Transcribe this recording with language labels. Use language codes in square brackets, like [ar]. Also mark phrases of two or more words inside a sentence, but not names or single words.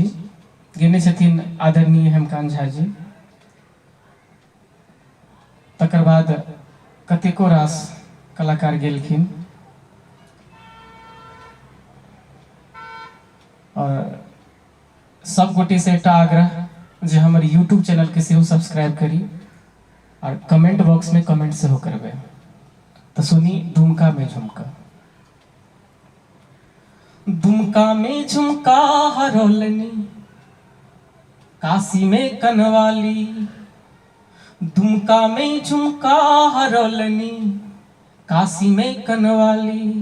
[mai] गेने छथिन आदरणीय हेमकांत झा जी। तकर बाद कतेको रास कलाकार गेलखिन और सब गोटे से एकटा आग्रह जे हमर यूट्यूब चैनल के सेहो सब्सक्राइब करी और [en] comment box [mai] में कमेंट सेहो करबे। तो सुनी दुमका में झुमका। दुमका में झुमका हरोलनी काशी में कनवाली, दुमका में झुमका हरोलनी काशी में कनवाली।